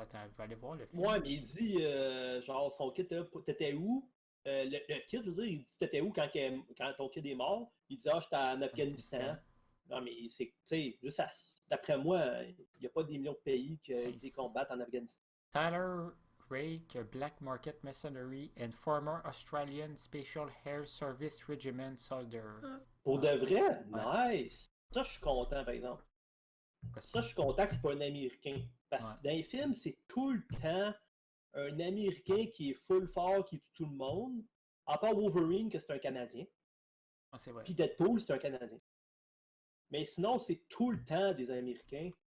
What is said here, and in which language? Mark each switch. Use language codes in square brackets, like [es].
[fr] Attends, je vais aller voir le film. Ouais, mais il dit, genre, son kid, t'étais où? Le kid, je veux dire, il dit, t'étais où quand ton kid est mort? Il dit, ah, j'étais en Afghanistan. Non, mais c'est, tu sais, juste d'après moi, il n'y a pas des millions de pays qui combattent en Afghanistan. [en] Tyler Rake, a Black Market Mercenary and former Australian Special Air Service Regiment soldier. [fr] Pour de vrai? Nice! Ça, je suis content, par exemple. Ça, je suis content que c'est pas un Américain. Parce que dans les films, c'est tout le temps un Américain qui est full fort, qui tue tout le monde. À part Wolverine, que c'est un Canadien. Ah, c'est vrai. Puis Deadpool, c'est un Canadien. Mais sinon, c'est tout le temps des Américains.